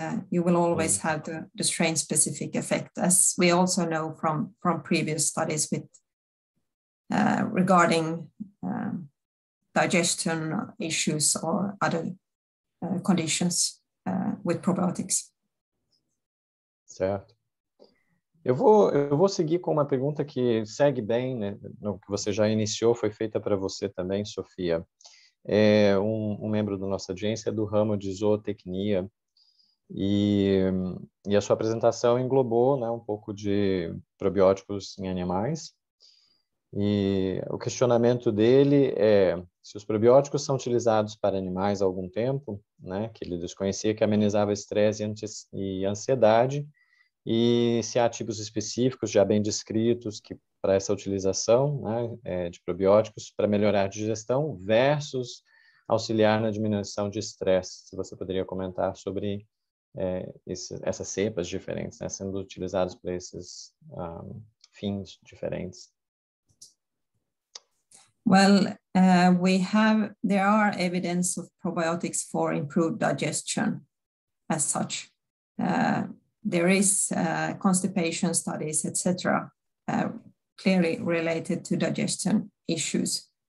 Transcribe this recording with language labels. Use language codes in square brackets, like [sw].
[en] You will always have the strain-specific effect, as we also know from previous studies with regarding digestion issues or other conditions with probiotics. [pt] Certo. Eu vou seguir com uma pergunta que segue bem, né, no que você já iniciou, foi feita para você também, Sofia. Um membro da nossa audiência é do ramo de zootecnia, e a sua apresentação englobou, né, um pouco de probióticos em animais. E o questionamento dele é se os probióticos são utilizados para animais há algum tempo, né, que ele desconhecia, que amenizava estresse e ansiedade, e se há tipos específicos já bem descritos que para essa utilização, né, de probióticos para melhorar a digestão versus auxiliar na diminuição de estresse. Se você poderia comentar sobre essas cepas diferentes, né, sendo utilizados para esses fins diferentes. [en] Well, there are evidence of probiotics for improved digestion as such. There is constipation studies, etc., clearly related to digestion issues.